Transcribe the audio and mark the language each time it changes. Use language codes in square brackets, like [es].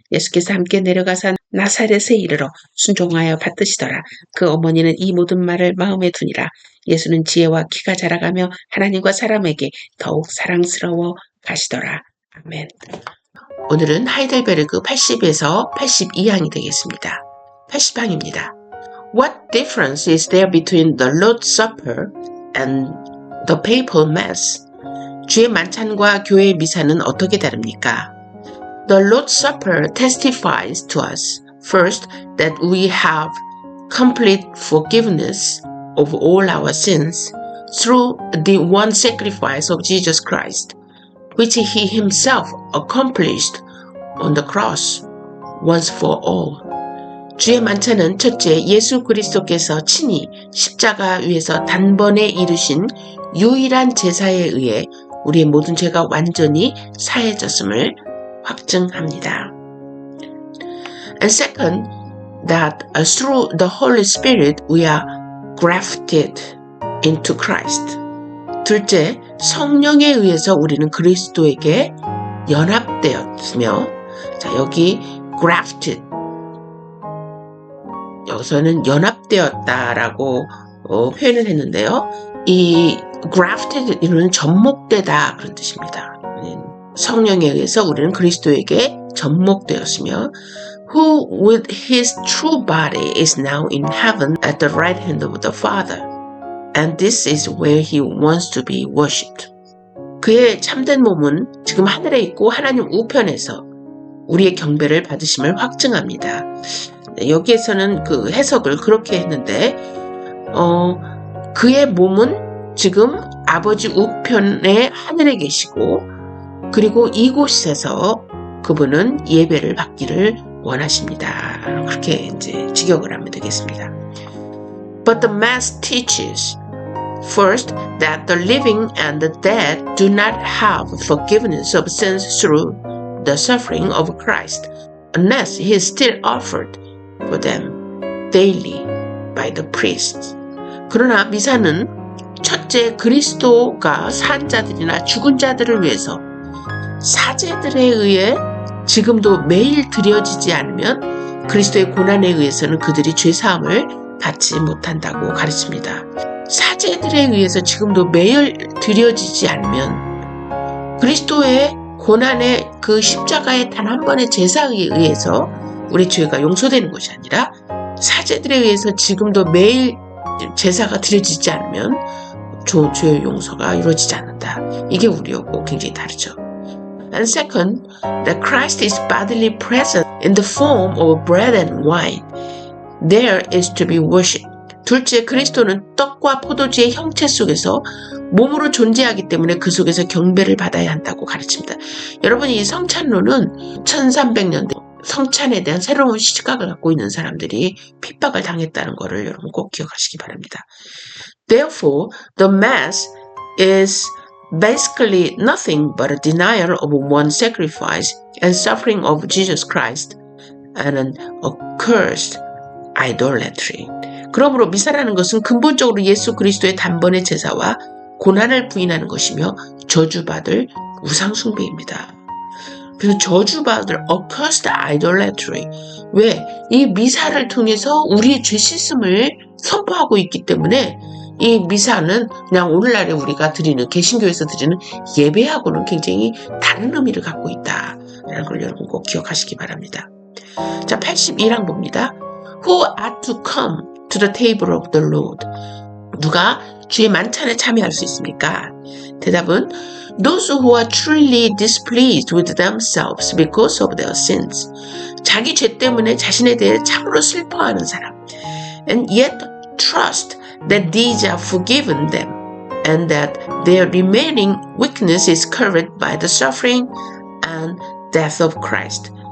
[ko] 예수께서 함께 내려가사 나사렛에 이르러 순종하여 받드시더라. 그 어머니는 이 모든 말을 마음에 두니라. 예수는 지혜와 키가 자라가며 하나님과 사람에게 더욱 사랑스러워 가시더라. 아멘. 오늘은 하이델베르그 80에서 82항이 되겠습니다. 80항입니다. [en] What difference is there between the Lord's Supper and the Papal Mass? [ko] 주의 만찬과 교회의 미사는 어떻게 다릅니까? [en] The Lord's Supper testifies to us, first, that we have complete forgiveness of all our sins through the one sacrifice of Jesus Christ, which he himself accomplished on the cross once for all. [ko] 주의 만찬은 첫째 예수 그리스도께서 친히 십자가 위에서 단번에 이루신 유일한 제사에 의해 우리의 모든 죄가 완전히 사해졌음을 확증합니다. [en] And second, that through the Holy Spirit we are grafted into Christ. [ko] 둘째, 성령에 의해서 우리는 그리스도에게 연합되었으며, 자, 여기 grafted, 여기서는 연합되었다라고 표현을 했는데요. 이 grafted 이는 접목되다 그런 뜻입니다. 성령에 의해서 우리는 그리스도에게 접목되었으며 [en] who with his true body is now in heaven at the right hand of the Father. And this is where he wants to be worshipped. [ko] 그의 참된 몸은 지금 하늘에 있고 하나님 우편에서 우리의 경배를 받으심을 확증합니다. 여기에서는 그 해석을 그렇게 했는데 그의 몸은 지금 아버지 우편에 하늘에 계시고 그리고 이곳에서 그분은 예배를 받기를 원하십니다. 그렇게 이제 직역을 하면 되겠습니다. [en] But the Mass teaches first that the living and the dead do not have forgiveness of sins through the suffering of Christ unless he is still offered for them daily by the priests. [ko] 그러나 미사는 첫째 그리스도가 산 자들이나 죽은 자들을 위해서 사제들에 의해 지금도 매일 드려지지 않으면 그리스도의 고난에 의해서는 그들이 죄사함을 받지 못한다고 가르칩니다. 사제들에 의해서 지금도 매일 드려지지 않으면 그리스도의 고난의 그 십자가의 단 한 번의 제사에 의해서 우리 죄가 용서되는 것이 아니라 사제들에 의해서 지금도 매일 제사가 드려지지 않으면 죄의 용서가 이루어지지 않는다. 이게 우리하고 굉장히 다르죠. [en] And second, that Christ is bodily present in the form of bread and wine. there is to be worship. [ko] 둘째, 그리스도는 떡과 포도주의 형체 속에서 몸으로 존재하기 때문에 그 속에서 경배를 받아야 한다고 가르칩니다. 여러분, 이 성찬론은 1300년대 성찬에 대한 새로운 시각을 갖고 있는 사람들이 핍박을 당했다는 것을 여러분 꼭 기억하시기 바랍니다. [en] Therefore, the Mass is basically nothing but a denial of one's sacrifice and suffering of Jesus Christ and an accursed idolatry. [ko] 그러므로 미사라는 것은 근본적으로 예수 그리스도의 단번의 제사와 고난을 부인하는 것이며 저주받을 우상숭배입니다. 그래서 저주받을 [en] accursed idolatry. [ko] 왜? 이 미사를 통해서 우리의 죄 씻음을 선포하고 있기 때문에 이 미사는 그냥 오늘날에 우리가 드리는 개신교에서 드리는 예배하고는 굉장히 다른 의미를 갖고 있다라는 걸 여러분 꼭 기억하시기 바랍니다. 자, 81항 봅니다. [en] Who ought to come to the table of the Lord? [ko] 누가 주의 만찬에 참여할 수 있습니까? 대답은 [en] Those who are truly displeased with themselves because of their sins. [ko] 자기 죄 때문에 자신에 대해 참으로 슬퍼하는 사람. [en] And yet trust that these are forgiven them and that their remaining weakness is covered by the suffering and death of Christ.